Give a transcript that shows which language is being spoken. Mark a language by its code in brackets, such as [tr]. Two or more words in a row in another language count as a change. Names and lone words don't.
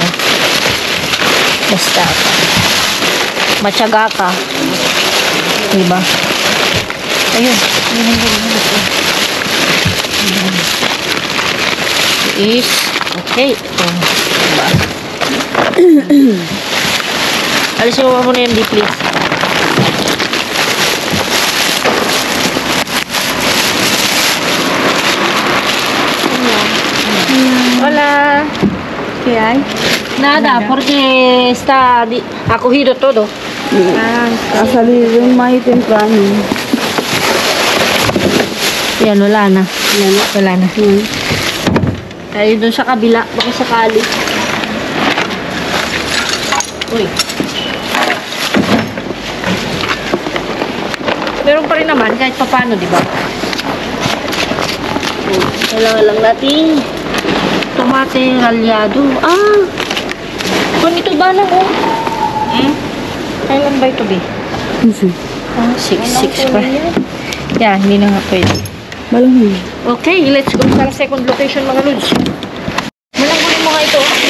[tl] Basta matyaga ka. Diba? Ayun. [en] Is okay. [tl] Diba? Alisin mo muna yan, please. [es] Hola. ¿Qué hay? Nada, porque está acogido todo. Ha salido muy temprano. [tl] Yan, wala na. Wala na. Hmm. Tayo dun sa kabila, baka sakali. Uy. Meron pa rin naman, kahit papano, di ba? Kailangan lang natin [es] tomate ralyado. [tl] Ah! Kung ito ba lang, oh? Kailan ba ito, be? Ah, 6 pa. Yeah, hindi na nga pwede. Balong. Okay, [en] let's go [tl] sa [en] second location, [tl] mga lods. Malanggunin mo nga ito.